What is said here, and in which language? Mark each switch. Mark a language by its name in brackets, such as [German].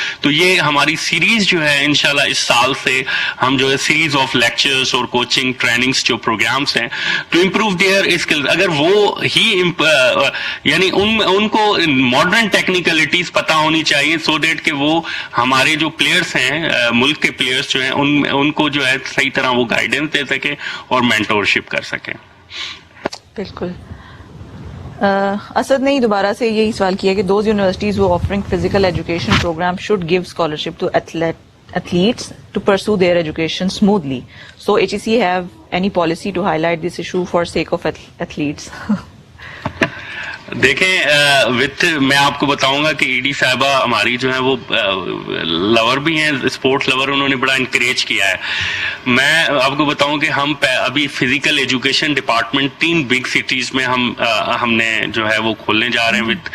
[Urdu] تو یہ ہماری سیریز جو ہے انشاءاللہ اس سال سے ہم جو ہے سیریز آف لیکچرز اور کوچنگ ٹریننگز جو پروگرامز ہیں [English] to improve their skill, [Urdu] اگر وہ ہی یعنی ان کو ماڈرن ٹیکنیکلٹیز پتہ ہونی چاہیے سو دیٹ کہ وہ ہمارے جو پلیئرس ہیں ملک کے پلیئرس جو ہیں ان کو جو ہے صحیح طرح وہ گائیڈنس دے سکیں اور مینٹورشپ کر سکیں. بالکل. اسد نے دوبارہ سے یہی سوال کیا کہ [English] Those universities وہ offering physical education program should give scholarship to athletes to pursue their education smoothly. So HEC have any policy to highlight this issue for sake of athletes? [Urdu] دیکھیں میں آپ کو بتاؤں گا کہ ED صاحبہ ہماری جو ہیں وہ لور بھی ہیں, اسپورٹس لور, انہوں نے بڑا انکریج کیا ہے. میں آپ کو بتاؤں کہ ہم ابھی physical education department 3 big cities میں ہم نے جو ہے وہ کھولنے جا رہے ہیں.